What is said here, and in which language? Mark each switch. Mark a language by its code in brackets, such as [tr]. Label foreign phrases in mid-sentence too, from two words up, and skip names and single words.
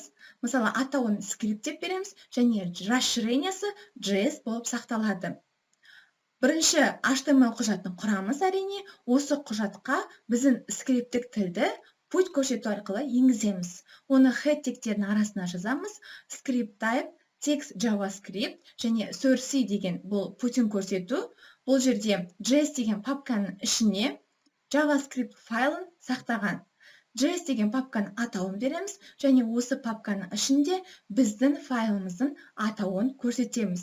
[kk] Мысалы, атауын скрипт деп береміз, және расширениясы JS болып сақталады. Бірінші HTML құжатын құрамыз әрине, осы құжатқа біздің скрипттік тілді путь көрсету арқылы енгіземіз. Оны head тегтерінің арасына жазамыз. [en] Script type, text JavaScript [kk] және source деген бұл путін көрсету. Бұл жерде JS деген папканың ішіне JavaScript файлын сақтаған. JS деген папканың атауын береміз, және осы папканың ішінде біздің файлымыздың атауын көрсетеміз.